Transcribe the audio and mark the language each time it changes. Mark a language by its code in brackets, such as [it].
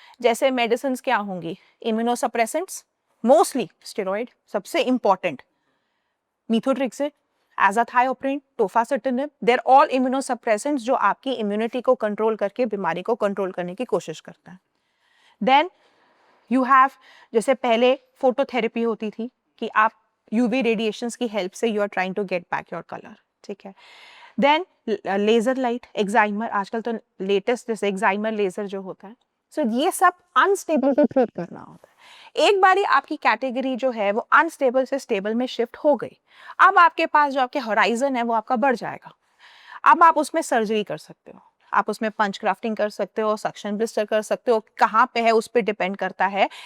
[hi] जैसे मेडिसिन क्या होंगी, इम्यूनोसप्रेसेंट्स, मोस्टली स्टेरॉइड, सबसे important methotrexate azathioprine, tofacitinib, [en] they're all immunosuppressants [hi] जो आपकी immunity को control करके बीमारी को control करने की कोशिश करता है. [en] Then you have, [hi] जैसे पहले phototherapy होती थी कि आप UV radiations की help से [en] you are trying to get back your color, [hi] ठीक है. Then laser light, excimer, आजकल तो latest जैसे excimer laser जो होता है. So ये सब unstable को treat करना होता है. एक बारी आपकी कैटेगरी जो है वो अनस्टेबल से स्टेबल में शिफ्ट हो गई. अब आपके पास जो आपके होराइजन है वो आपका बढ़ जाएगा. अब आप उसमें सर्जरी कर सकते हो, आप उसमें पंच ग्राफ्टिंग कर सकते हो, सक्शन ब्लिस्टर कर सकते हो, कहाँ पे है उस पर डिपेंड करता है.